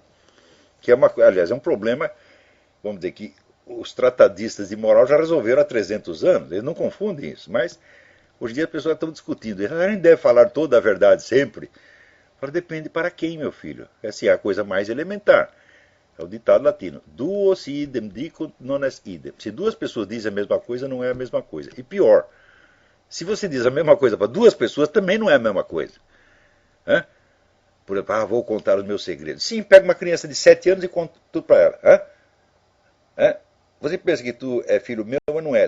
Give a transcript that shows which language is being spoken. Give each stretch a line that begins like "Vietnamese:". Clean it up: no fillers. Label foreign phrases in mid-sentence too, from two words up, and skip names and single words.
Portuguese: Que é aliás, é um problema, vamos dizer que os tratadistas de moral já resolveram há 300 anos. Eles não confundem isso. Mas hoje em dia as pessoas estão discutindo. A gente deve falar toda a verdade sempre. Agora depende para quem, meu filho. Essa é a coisa mais elementar. É o ditado latino.
Latin: Duo si idem dicunt non est idem.
Portuguese: Se duas pessoas dizem a mesma coisa, não é a mesma coisa. E pior, se você diz a mesma coisa para duas pessoas, também não é a mesma coisa. Hã? Por exemplo, vou contar os meus segredos. Sim, pega uma criança de 7 anos e conta tudo para ela. Hã? Você pensa que tu é filho meu, mas não é.